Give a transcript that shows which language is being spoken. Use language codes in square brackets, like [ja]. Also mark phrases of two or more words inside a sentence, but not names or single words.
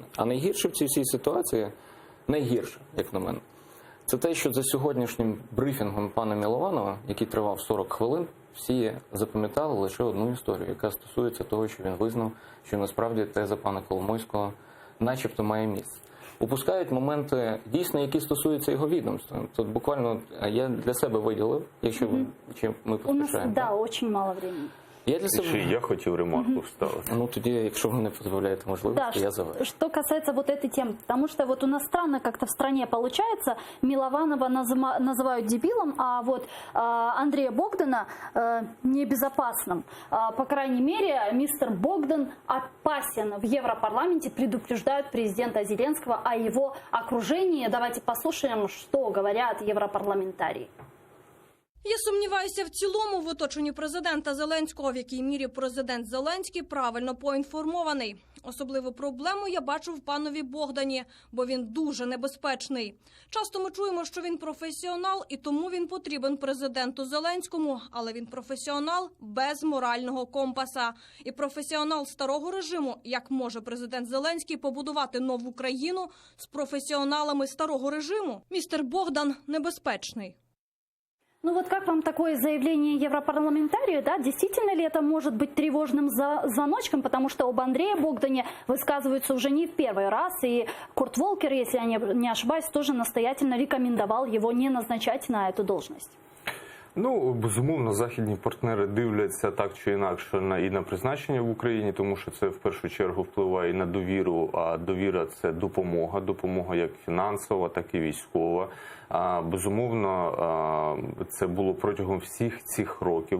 [uk] А найгірше в цій всій ситуації, найгірше, як на мене, це те, що за сьогоднішнім брифінгом пана Милованова, який тривав 40 хвилин, всі запам'ятали лише одну історію, яка стосується того, що він визнав, що насправді теза пана Коломойського начебто має місце. Упускають моменти, дійсно, які стосуються його відомства. Тут буквально я для себе виділив, якщо ми поспішаємо. [ru] Да, очень мало времени. [uk] Я для себе... Я хотів ремарку вставити. Ну, тоді, якщо ви не дозволяєте можливості, я завершу. [ru] Что касается вот этой темы, потому что вот у нас странно как-то в стране получается, Милованова называют дебилом, а вот Андрея Богдана небезопасным. По крайней мере, мистер Богдан опасен. В Европарламенте предупреждают президента Зеленского о его окружении. Давайте послушаем, что говорят европарламентарии. [uk] Я сумніваюся в цілому в оточенні президента Зеленського, в якій мірі президент Зеленський правильно поінформований. Особливу проблему я бачу в панові Богдані, бо він дуже небезпечний. Часто ми чуємо, що він професіонал, і тому він потрібен президенту Зеленському, але він професіонал без морального компаса. І професіонал старого режиму, як може президент Зеленський побудувати нову країну з професіоналами старого режиму? Містер Богдан небезпечний. [ru] Ну вот как вам такое заявление европарламентария, да? Действительно ли это может быть тревожным звоночком, потому что об Андрее Богдане высказываются уже не в первый раз, и Курт Волкер, если я не ошибаюсь, тоже настоятельно рекомендовал его не назначать на эту должность. [uk] Ну, безумовно, західні партнери дивляться так чи інакше і на призначення в Україні, тому що це в першу чергу впливає і на довіру, а довіра – це допомога. Допомога як фінансова, так і військова. Безумовно, це було протягом всіх цих років.